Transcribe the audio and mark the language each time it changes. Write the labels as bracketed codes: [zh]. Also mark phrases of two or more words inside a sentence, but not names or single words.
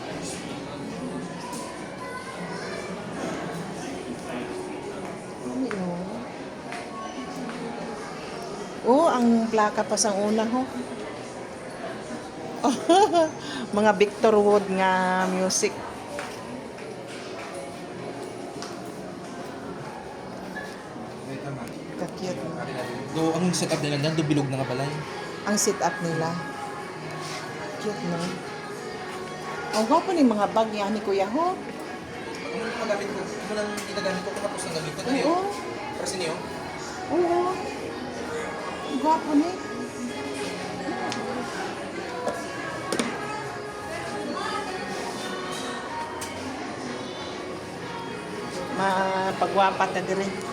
[hil] Oh, ang plaka pa sa una, ho. Mga Victor Wood nga music. Ka-cute. [tl] Do, anong setup nila dyan? Do, [hil] bilog na nga balay. Ang sit-up nila. Cute, no? Ang gwapo ni mga bag niya ni Kuya ho. [tl] Ano yung magamit ko? Ito lang ginagamit ko kung tapos ng gamit ko. [hil] Dali Oo. [tl] yun. Para sa inyo. [hil] Oo. Ang gwapo ni. Mapagwapa ta dire.